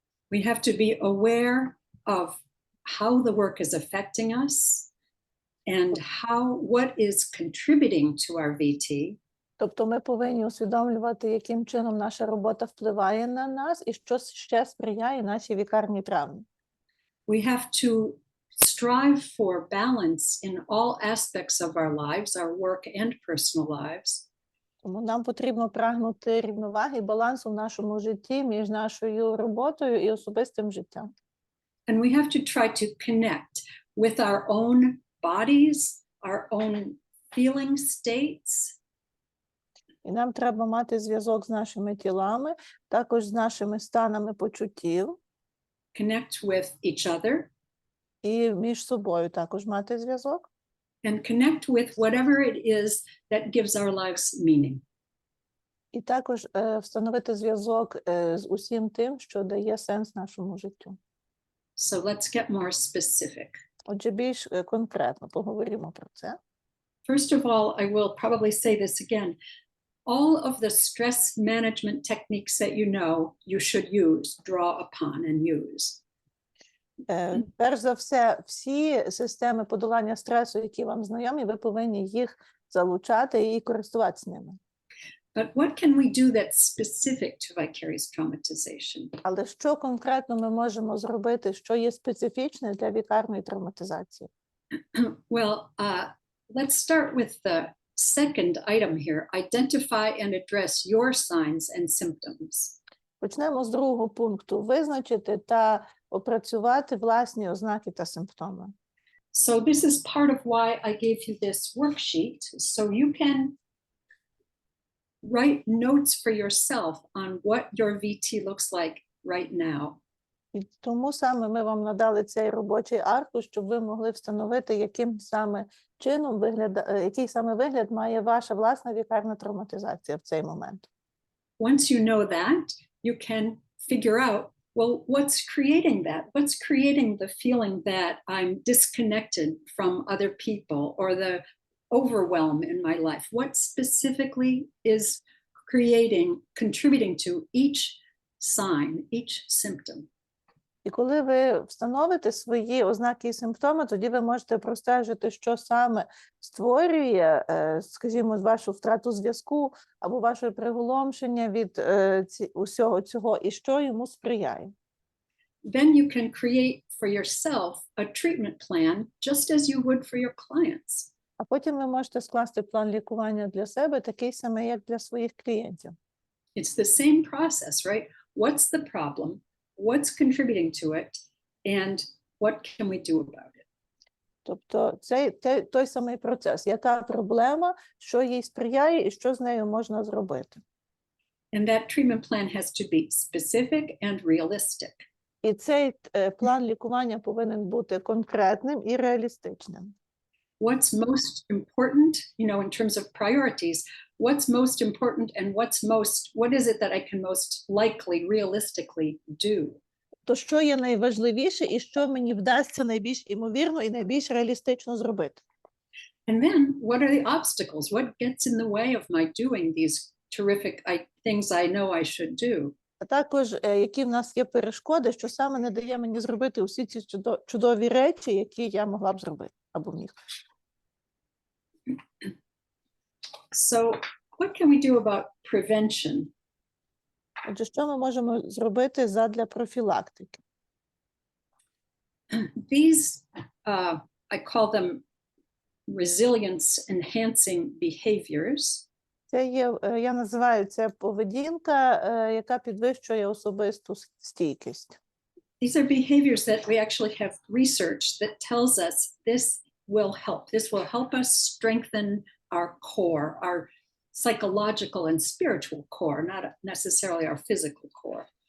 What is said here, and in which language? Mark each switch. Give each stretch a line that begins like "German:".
English: We have to be aware of how the work is affecting us and what is contributing to our VT.
Ukrainian: Тобто ми повинні усвідомлювати, яким чином наша робота впливає на нас і що ще сприяє нашій вікарній травмі.
English: We have to strive for balance in all aspects of our lives, our work and personal lives.
Ukrainian: Тому нам потрібно прагнути рівноваги і балансу в нашому житті між нашою роботою і особистим життям.
English: And we have to try to connect with our own bodies, our own feeling states.
Ukrainian: І нам треба мати зв'язок з нашими тілами, також з нашими станами почуттів.
English: Connect with each other.
Ukrainian: І між собою також мати зв'язок.
English: And connect with whatever it is that gives our lives meaning.
Ukrainian: І також встановити зв'язок з усім тим, що дає сенс нашому життю.
English: So let's get more specific.
Ukrainian: Отже, більш конкретно поговоримо про це.
English: First of all, I will probably say this again. All of the stress management techniques that you know, you should use, draw upon and use.
Ukrainian: Перш за все, всі системи подолання стресу, які вам знайомі, ви повинні їх залучати і користуватися ними.
English: But what can we do that's specific to vicarious traumatization?
Ukrainian: Але що конкретно ми можемо зробити, що є специфічне для вікарної травматизації?
English: Well, let's start with the second item here. Identify and address your signs and symptoms.
Ukrainian: Почнемо з другого пункту. Визначити та опрацювати власні ознаки та симптоми.
English: So this is part of why I gave you this worksheet, so you can write notes for yourself on what your VT looks like right now.
Ukrainian: І тому саме ми вам надали цей робочий аркуш, щоб ви могли встановити, яким саме чином який саме вигляд має ваша власна вікарна травматизація в цей момент.
English: Once you know that, you can figure out, well, what's creating that? What's creating the feeling that I'm disconnected from other people or the overwhelm in my life? What specifically is contributing to each sign, each symptom?
Ukrainian: І коли ви встановите свої ознаки і симптоми, тоді ви можете простежити, що саме створює, скажімо, вашу втрату зв'язку або ваше приголомшення від усього цього, і що йому сприяє.
English: Then you can create for yourself a treatment plan, just as you would for your clients.
Ukrainian: А потім ви можете скласти план лікування для себе, такий самий, як для своїх клієнтів.
English: It's the same process, right? What's the problem? What's contributing to it? And what can we do about it?
Ukrainian: Тобто це той самий процес. Яка проблема, що їй сприяє і що з нею можна зробити.
English: And that treatment plan has to be specific and realistic.
Ukrainian: І цей план лікування повинен бути конкретним і реалістичним.
English: What's most important, in terms of priorities, what's most important and what is it that I can most likely, realistically do?
Ukrainian: То що є найважливіше і що мені вдасться найбільш імовірно і найбільш реалістично зробити?
English: And then what are the obstacles? What gets in the way of my doing these terrific things I know I should do?
Ukrainian: А також, які в нас є перешкоди, що саме не дає мені зробити усі ці чудові речі, які я могла б зробити або міг.
English: So what can we do about prevention?
Ukrainian: Отже, що ми можемо зробити задля профілактики?
English: These, I call them resilience-enhancing behaviors.
Ukrainian: Це є, я називаю це поведінка, яка підвищує особисту стійкість.
English: These are behaviors that we actually have research that tells us this will help. This will help us strengthen our core, our psychological and spiritual core, not necessarily our physical core.